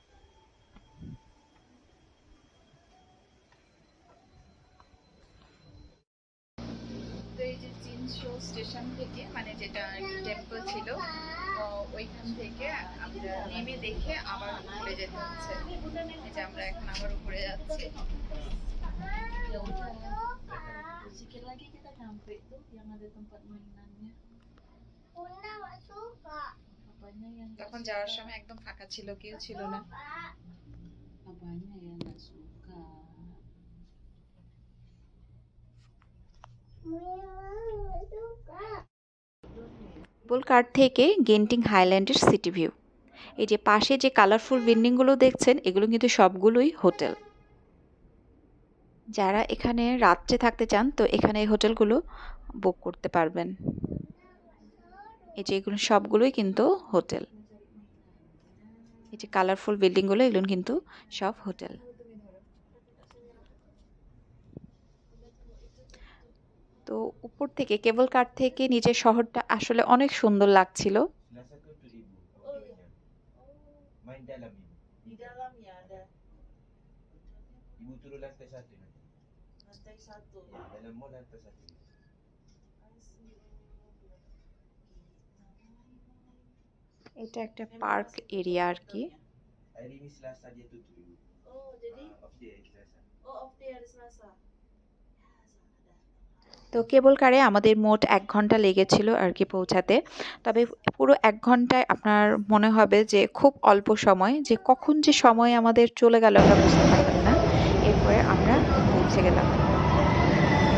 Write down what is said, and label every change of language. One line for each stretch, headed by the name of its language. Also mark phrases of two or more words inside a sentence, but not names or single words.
Bangla: তো এই যে চিনশো স্টেশন থেকে, মানে যেটা টেম্পল ছিল, ওইখান থেকে আমরা নেমে দেখে আবার উপরে যেতে হচ্ছে। এই যে আমরা এখন আবার উপরে যাচ্ছি।
Indonesian: Sikit lagi kita nyampe tuh yang ada tempat mainannya. Apanya yang
Bangla: তখন যাওয়ার সময় একদম ফাঁকা ছিল, কেউ ছিল না।
Indonesian: apanya yang nggak suka?
Bangla: কেবল কার থেকে গেন্টিং হাইল্যান্ডের সিটি ভিউ। এই যে পাশে যে কালারফুল বিল্ডিংগুলো দেখছেন, এগুলো কিন্তু সবগুলোই হোটেল। যারা এখানে রাত্রে থাকতে চান, তো এখানে এই হোটেলগুলো বুক করতে পারবেন। এই যে এগুলো সবগুলোই কিন্তু হোটেল। এই যে কালারফুল বিল্ডিংগুলো, এগুলো কিন্তু সব হোটেল। তো উপর থেকে কেবল কার থেকে নিচের শহরটা আসলে অনেক সুন্দর লাগছিল।
Indonesian: Main dalam ibu. Di dalam ya ada Ibu turun lantai 1 nanti. lantai 1. Ya, dalam mall lantai 1.
Bangla: এটা একটা পার্ক এরিয়া আর কি।
Indonesian: Hari ini Selasa dia tutup ibu. Oh, jadi
English: Off day
Indonesian: hari Selasa.
English: off day
Indonesian: hari Selasa.
Bangla: তো কেবল কারে আমাদের মোট 1 ঘন্টা লেগেছিল আর কি পৌঁছাতে। তবে পুরো 1 ঘন্টায় আপনার মনে হবে যে খুব অল্প সময়, যে কখন যে সময় আমাদের চলে গেল আমরা বুঝতে পারলাম না। এরপরে আমরা পৌঁছে গেলাম।